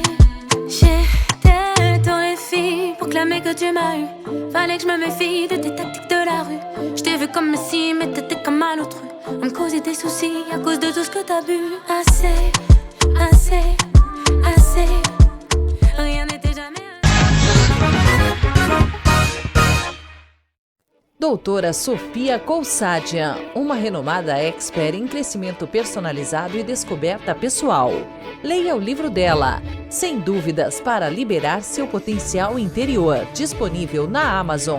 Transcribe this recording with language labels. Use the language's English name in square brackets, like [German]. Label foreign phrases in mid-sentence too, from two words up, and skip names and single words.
[French] J'étais dans les filles pour clamer que tu m'as eu. Fallait que je me méfie de tes tactiques de la rue. Je t'ai vu comme si, mais t'étais comme un autre. On me causait des soucis à cause de tout ce que t'as bu. Assez, assez, assez. Rien n'était jamais [Portuguese] Doutora Sofia Cousadian, uma renomada expert em crescimento personalizado e descoberta pessoal. Leia o livro dela, Sem Dúvidas para Liberar Seu Potencial Interior, disponível na Amazon.